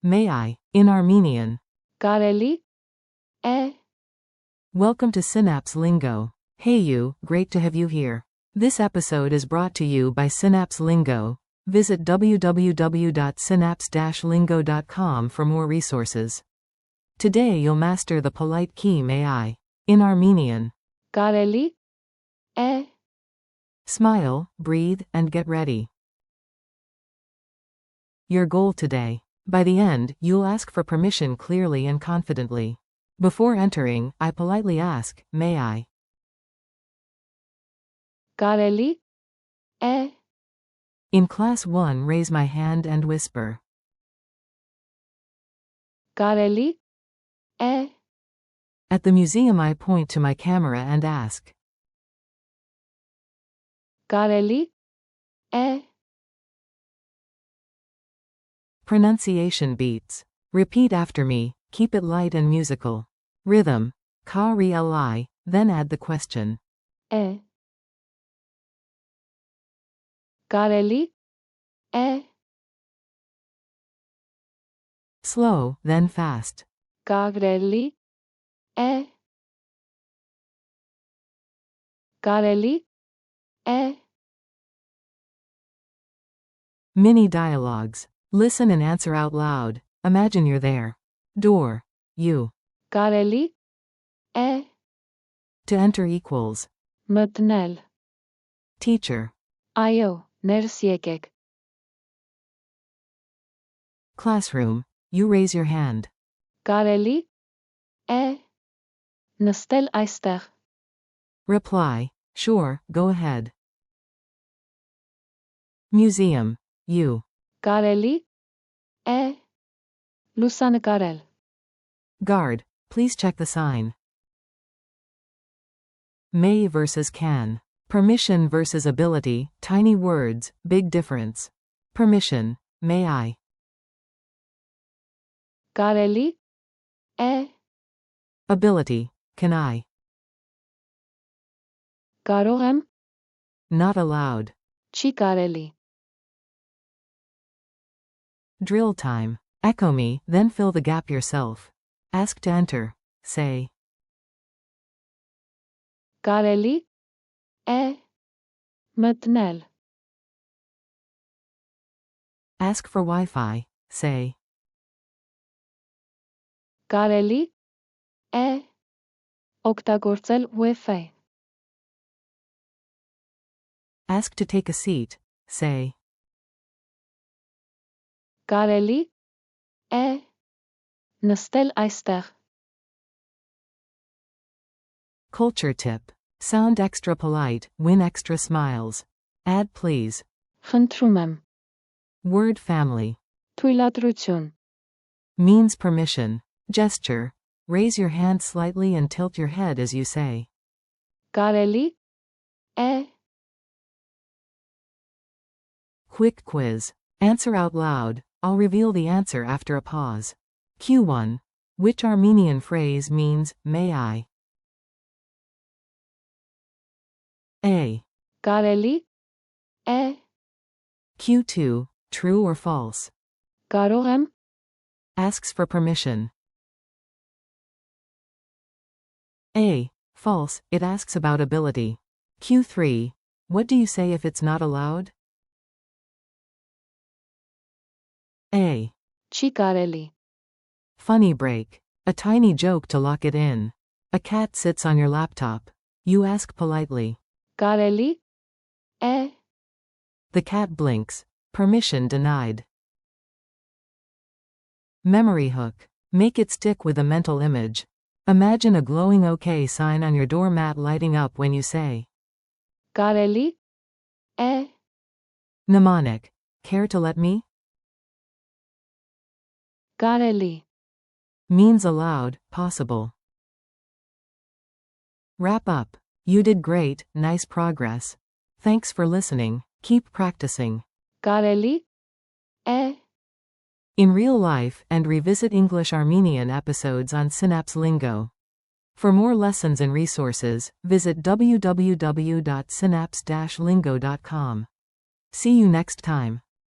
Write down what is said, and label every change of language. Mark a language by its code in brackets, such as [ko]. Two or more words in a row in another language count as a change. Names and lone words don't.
[en] May I, in Armenian. [hy] Կարելի է [en] Welcome to Synapse Lingo. Hey you, great to have you here. This episode is brought to you by Synapse Lingo. Visit www.synapse-lingo.com for more resources. Today you'll master the polite key may I. In Armenian. [hy] Կարելի է [en] Smile, breathe, and get ready. Your goal today. By the end, you'll ask for permission clearly and confidently. Before entering, I politely ask, may I? [hy] Կարելի է [en] In class 1, raise my hand and whisper. [hy] Կարելի է [en] At the museum I point to my camera and ask. [hy] Կարելի է [en] Pronunciation beats. Repeat after me, keep it light and musical. Rhythm. Ka-ri-li, then add the question. [hy] է Կարելի է [en] Slow, then fast. [hy] Կարելի է Կարելի է [en] Mini dialogues. Listen and answer out loud. Imagine you're there. Door. You. [hy] Կարելի է [en] To enter equals. [hy] մտնել [en] Teacher. [hy] Այո, ներս եկեք [en] Classroom. You raise your hand. [hy] Կարելի է նստել այստեղ [en] Reply. Sure, go ahead. Museum. You. [hy] Կարելի է լուսանկարել [en] Guard. Please check the sign. May versus can. Permission versus ability, tiny words, big difference. Permission. May I? [hy] Կարելի է [en] Ability. Can I? [hy] կարող եմ [en] Not allowed. [hy] չի կարելի [en] Drill time. Echo me, then fill the gap yourself. Ask to enter. Say. [hy] Կարելի է մտնել [en] Ask for Wi-Fi. Say. [hy] Կարելի է օգտագործել Wi-Fi [en] Ask to take a seat. Say. [hy] Կարելի է նստել այստեղ [en] Culture tip. Sound extra polite, win extra smiles. Add please. [hy] Խնդրում եմ [en] Word family. [hy] թույլատրություն [en] Means permission. Gesture. Raise your hand slightly and tilt your head as you say. [hy] Կարելի է [en] Quick quiz. Answer out loud. I'll reveal the answer after a pause. Q1. Which Armenian phrase means, may I? A. [hy] Կարելի է [en] Q2. True or false? [hy] կարող եմ [en] Asks for permission. A. False. It asks about ability. Q3. What do you say if it's not allowed? A. [hy] չի կարելի [en] Funny break. A tiny joke to lock it in. A cat sits on your laptop. You ask politely. [hy] Կարելի է [en] The cat blinks. Permission denied. Memory hook. Make it stick with a mental image. Imagine a glowing OK sign on your doormat lighting up when you say. [hy] Կարելի է [en] Mnemonic. Care to let me? [hy] Կարելի [en] Means allowed, possible. Wrap up. You did great, nice progress. Thanks for listening. Keep practicing. [hy] Կարելի է [en] In real life, and revisit English Armenian episodes on Synapse Lingo. For more lessons and resources, visit www.synapse-lingo.com. See you next time.